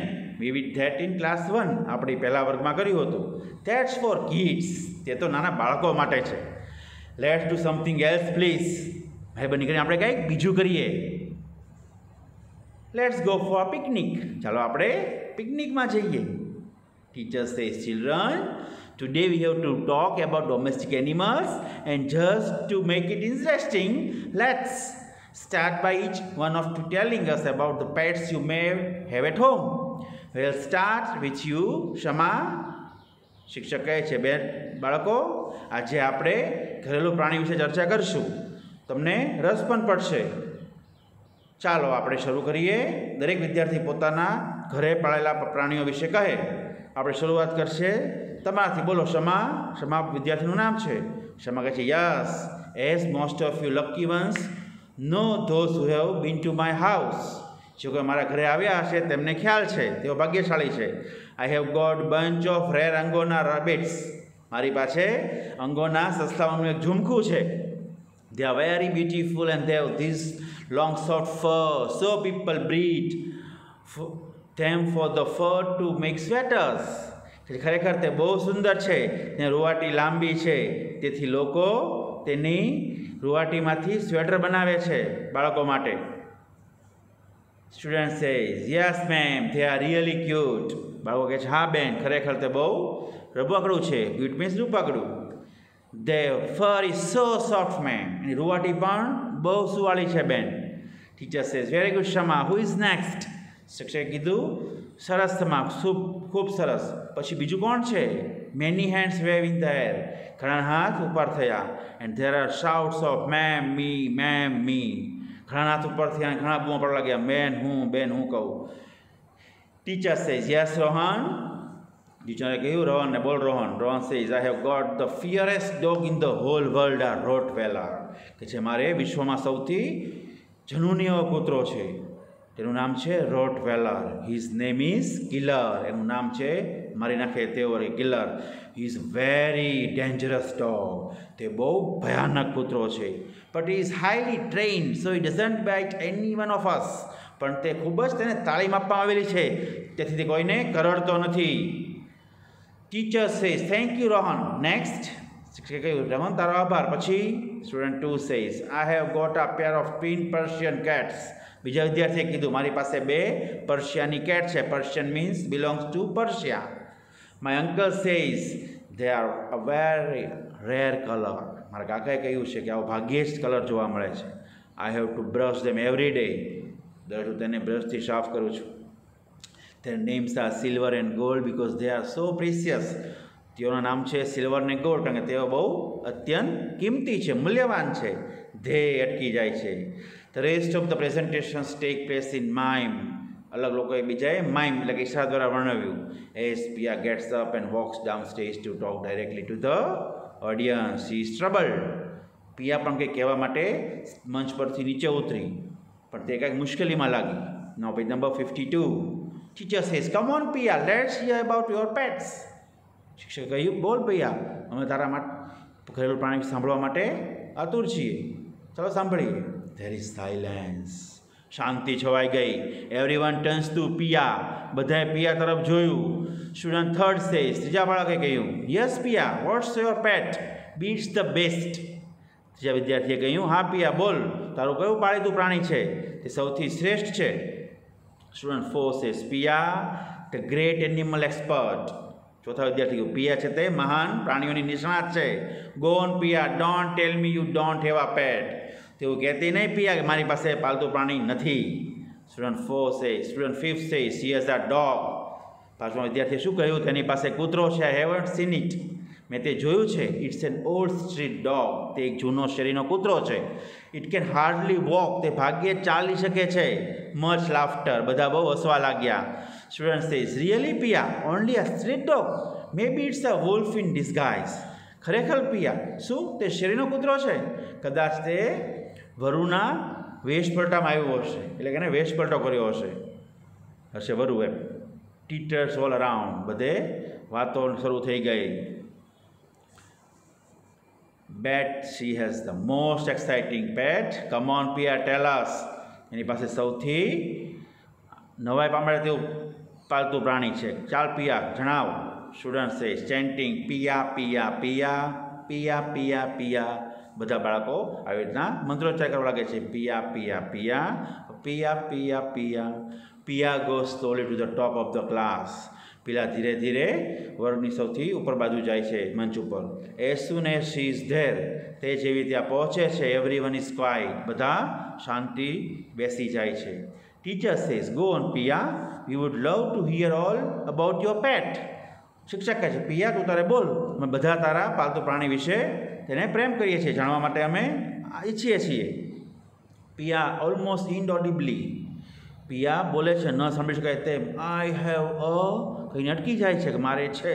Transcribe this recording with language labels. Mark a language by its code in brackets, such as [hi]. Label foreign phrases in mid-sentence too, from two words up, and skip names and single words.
[en] We did that in class 1. [gu] આપણે પહેલા વર્ગમાં કર્યું હતું. [en] That's for kids. [gu] તે તો નાના બાળકો માટે છે. [en] Let's do something else please. [gu] ભાઈ બની કરીને આપણે કંઈક બીજું કરીએ. [en] Let's go for picnic. [gu] ચાલો આપણે પિકનિકમાં જઈએ. [en] Teacher says, children, today we have to talk about domestic animals, and just to make it interesting, let's start by each one of you telling us about the pets you may have at home. We'll start with you, Shama. [gu] શિક્ષક કહે છે, બેન બાળકો આજે આપણે ઘરેલું પ્રાણી વિશે ચર્ચા કરશું, તમને રસ પણ પડશે. ચાલો આપણે શરૂ કરીએ. દરેક વિદ્યાર્થી પોતાના ઘરે પાળેલા પ્રાણીઓ વિશે કહે. આપણે શરૂઆત કરશે તમારાથી. બોલો શમા. શમા વિદ્યાર્થીનું નામ છે. શમા કહે છે, [en] Yes, as most of you lucky ones know those who have been to my house. [gu] જો કે મારા ઘરે આવ્યા હશે તેમને ખ્યાલ છે, તેઓ ભાગ્યશાળી છે. [en] I have got bunch of rare Angora rabbits. [gu] મારી પાસે અંગોના સસલાઓનું એક ઝુમખું છે. [en] They are very beautiful and they have this long short fur. So people breed them for the fur to make sweaters. [gu] ખરેખર તે બહુ સુંદર છે. તેને રૂવાટી લાંબી છે, તેથી લોકો તેની રૂવાટીમાંથી સ્વેટર બનાવે છે બાળકો માટે. [en] Student says, yes ma'am, they are really cute. [gu] બાળકો કહે છે, હા બેન, ખરેખર તે બહુ રબકડું છે. [en] cute means રૂપકડું. Their fur is so soft ma'am. [gu] એની રૂવાટી પણ બહુ સુવાળી છે બેન. [en] Teacher says, very good Shama, who is next? [gu] શિક્ષકે કીધું, સરસ શમા, ખૂબ સરસ. પછી બીજું કોણ છે? [en] Many hands wave in the air. [gu] ઘણા હાથ ઉપર થયા. [en] And there are shouts of ma'am, me. [gu] ઘણા હાથ ઉપર થયા, ઘણા બૂમો પડવા લાગ્યા, બેન હું કહું. [en] Teacher says, yes Rohan. [gu] ટીચરે કહ્યું, રોહનને બોલ રોહન. [en] રોહન says, I have got the fiercest dog in the whole world, a Rottweiler. [gu] કે છે મારે વિશ્વમાં સૌથી જનૂની એવો કૂતરો છે, તેનું નામ છે રોટવેલર. [en] His name is Killer. [gu] એનું નામ છે મારી નાખે તેઓ કિલર. [en] He is very dangerous dog. [gu] તે બહુ ભયાનક કૂતરો છે. [en] But he is highly trained, so he doesn't bite any one of us. [gu] પણ તે ખૂબ જ તેને તાલીમ આપવામાં આવેલી છે, તેથી તે કોઈને કરડતો નથી. [en] Teacher says, thank you Rohan. Next. [gu] શિક્ષકે કહ્યું, રોહન તારો આભાર. [en] પછી Student 2 says, I have got a pair of twin Persian cats. [gu] બીજા વિદ્યાર્થીએ કીધું, મારી પાસે બે પર્શિયાની કેટ છે. [en] Persian means belongs to Persia. My uncle says, they are a very rare color. [gu] મારા કાકાએ કહ્યું છે કે આવો ભાગ્યે જ કલર જોવા મળે છે. [en] I have to brush them every day. [gu] દરરોજ તેને બ્રશથી સાફ કરું છું. [en] Their names are silver and gold because they are so precious. [gu] તેઓના નામ છે સિલ્વર ને ગોલ્ડ, કારણ કે તેઓ બહુ અત્યંત કિંમતી છે, મૂલ્યવાન છે. ધે અટકી જાય છે. [en] The rest of the presentations take place in mime. [gu] અલગ લોકોએ બીજાએ માઇમ એટલે કે ઈશારા દ્વારા વર્ણવ્યું. [en] As Pia gets up and walks downstairs to talk directly to the audience, she is troubled. [gu] પિયા પણ કંઈક કહેવા માટે મંચ પરથી નીચે ઉતરી, પણ તે કંઈક મુશ્કેલીમાં લાગી. [en] Now page number 52. Teacher says, come on Pia, let's hear about your pets. [gu] શિક્ષકે કહ્યું, બોલ પિયા, અમે તારા ઘરેલું પ્રાણી સાંભળવા માટે આતુર છીએ, ચાલો સાંભળીએ. [en] There is silence. [gu] શાંતિ છવાઈ ગઈ. [en] Everyone turns to Pia. [gu] બધાએ પિયા તરફ જોયું. [en] Student 3 says, [gu] ત્રીજા બાળકે કહ્યું, [en] yes Pia, what's your pet? Beats the best. [gu] ત્રીજા વિદ્યાર્થીએ કહ્યું, હા પિયા બોલ, તારું કયું પાળીતું પ્રાણી છે તે સૌથી શ્રેષ્ઠ છે? [en] Student 4 says, Pia, the great animal expert. [gu] ચોથા વિદ્યાર્થી કહ્યું, પિયા છે તે મહાન પ્રાણીઓની નિષ્ણાત છે. [en] Go on Pia, don't tell me you don't have a pet. [gu] તેવું કહેતી નહીં પિયા કે મારી પાસે પાલતુ પ્રાણી નથી. [en] Student 5 says, she has a dog. [gu] પાછો વિદ્યાર્થીએ શું કહ્યું? તેની પાસે કૂતરો છે. [en] I haven't seen it. [gu] મેં તે જોયું છે. [en] It's an old street dog. [gu] તે એક જૂનો શેરીનો કૂતરો છે. [en] It can hardly walk. [gu] તે ભાગ્યે ચાલી શકે છે. [en] Much laughter. [gu] બધા બહુ હસવા લાગ્યા. [en] Student says, really Pia? Only a street dog? Maybe it's a wolf in disguise. [gu] ખરેખર પિયા, શું તે શેરીનો કૂતરો છે? કદાચ તે વરુના વેશપલટામાં આવ્યો હશે, એટલે કે એને વેશપલટો કર્યો હશે વરુ એમ. [en] Teachers all around. [gu] બધે વાતો શરૂ થઈ ગઈ. [en] Bet she has the most exciting pet. Come on Pia, tell us. [gu] એની પાસે સૌથી નવાઈ પામે તેવું પાલતુ પ્રાણી છે. ચાલ પિયા, જણાવ. [en] Student says, chanting Pia, Pia, Pia, Pia, Pia, Pia. [gu] બધા બાળકો આવી રીતના મંત્રોચ્ચાર કરવા લાગે છે. [en] Pia, Pia, Pia, Pia, Pia, Pia. Pia goes slowly to the top of the class. [gu] પેલા ધીરે ધીરે વર્ગની સૌથી ઉપર બાજુ જાય છે મંચ ઉપર. [en] As soon as she is there, [gu] તે જેવી ત્યાં પહોંચે છે, [en] everyone is quiet. [gu] બધા શાંતિ બેસી જાય છે. [en] Teacher says, go on, Pia. We would love to hear all about your pet. [gu] શિક્ષક કહે છે, પિયા તું તારે બોલ, અમે બધા તારા પાલતુ પ્રાણી વિશે તેને પ્રેમ કરીએ છીએ, જાણવા માટે અમે ઈચ્છીએ છીએ. પિયા [en] almost inaudibly, [gu] પિયા બોલે છે ન સાંભળી શકાય તેમ, [en] I have a [gu] કહીને અટકી જાય છે કે મારે છે.